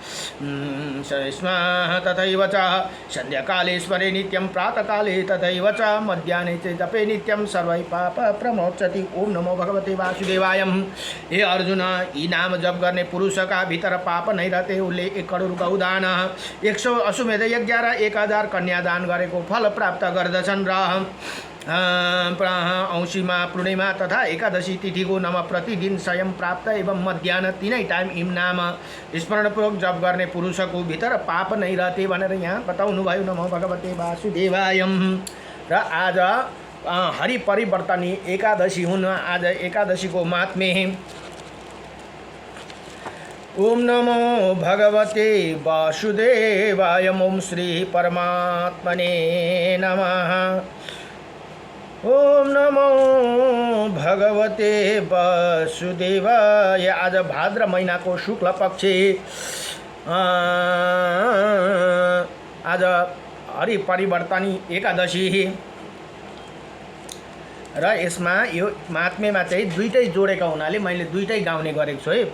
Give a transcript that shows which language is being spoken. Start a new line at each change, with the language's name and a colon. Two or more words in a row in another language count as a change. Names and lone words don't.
Sanskrit: तथैव च संध्याकाले स्मरे नित्यं प्रातःकाले तथैव च मध्याह्ने च जपे नित्यं सर्वै पाप प्रमोचति। ओम नमो भगवते वासुदेवाय।
Nepali: हे अर्जुन यी नाम जप गर्ने
Hindi: पुरुष का भीतर पाप नहीं रहते
Nepali: उसले 1 करोड गौदान 100 अश्वमेध यज्ञ र 1000 कन्यादान गरेको फल प्राप्त गर्दछन् र औँसीमा पूर्णिमा तथा एकादशी तिथिको नाम प्रतिदिन स्वयं प्राप्त एवं मध्याह्न तीनै टाइम इम नाम स्मरणपूर्वक जप गर्ने पुरुषको भित्र
Hindi: पाप नहीं रहते
Nepali: भनेर यहाँ बताउनु भयो।
Sanskrit: नमो भगवते वासुदेवाय।
Nepali: र आज हरि परिवर्तनी एकादशी हुन्। आज एकादशीको महात्म्य
Sanskrit: ओम नमो भगवते वासुदेवाय। ओम श्री परमात्मने नमः। ओम नमो भगवते वासुदेवाय।
Nepali: आज भाद्र महिनाको शुक्ल पक्ष आज हरि परिवर्तनी एकादशी र यसमा यो महात्म्यमा चाहिँ दुईटै जोडेका हुनाले मैले दुईटै गाउने गरेको छु है।